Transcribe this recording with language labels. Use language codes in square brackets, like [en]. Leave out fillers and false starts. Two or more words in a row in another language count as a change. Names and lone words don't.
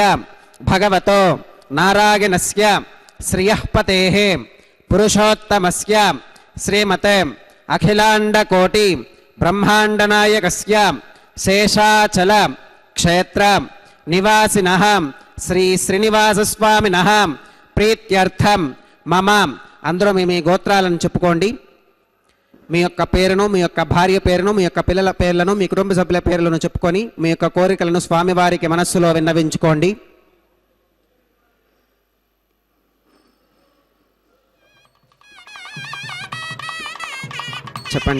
[sa] भगवतो नारायणस्य श्रियःपतेः पुरुषोत्तमस्य श्रीमते अखिलांडकोटि ब्रह्मांडनायकस्य शेषाचल क्षेत्र निवासिनः श्री श्रीनिवासस्वामिनः प्रीत्यर्थं मम अंदरो [te] మీ గోత్రాలను చెప్పుకోండి। మీ యొక్క పేరును మీ యొక్క భార్య పేరును మీ యొక్క పిల్లల పేర్లను మీ కుటుంబ సభ్యుల పేర్లను చెప్పుకొని మీ యొక్క కోరికలను స్వామివారికి మనస్సులో విన్నవించుకోండి। చెప్పండి।